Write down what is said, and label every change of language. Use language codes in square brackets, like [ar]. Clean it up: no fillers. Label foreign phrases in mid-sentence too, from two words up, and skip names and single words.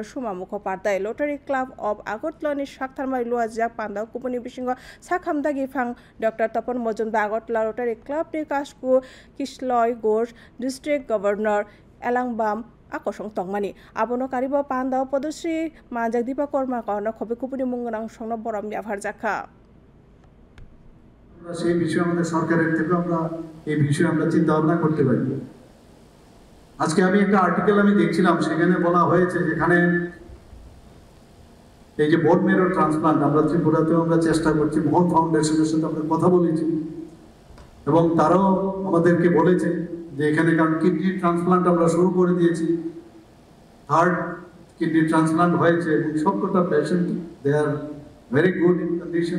[trp] Shuma Mukhopadhyay Rotary Club of Agotla ni shak tharmai lua jak panda kupuni bisingo sak ham dagifang Dr. Tapan Mojumdar Agotla Rotary Club ni kasku Kishloi Ghosh District Governor Elangbam akosong tongmani abono karibo panda podosri majak dipa korma kono khobe kupuni mungunang songno boram ব্যবহার jakha [bn] সেই বিষয়ে আমাদের সরকারের থেকে আমরা এই বিষয়ে আমরা চিন্তা ভাবনা করতে পারি। আজকে আমি একটা আর্টিকেল দেখছিলাম, সেখানে বলা হয়েছে যেখানে এই যে [en] bone marrow transplant [bn] আমরা ত্রিপুরাতেও আমরা চেষ্টা করছি, মোহন ফাউন্ডেশনের সাথে আমরা কথা বলেছি এবং তারাও আমাদেরকে বলেছে যে এখানে কারণ [en] kidney transplant [bn] আমরা শুরু করে দিয়েছি, থার্ড [en] kidney transplant [bn] হয়েছে এবং সবকটা পেশেন্ট [en] they are very good in condition.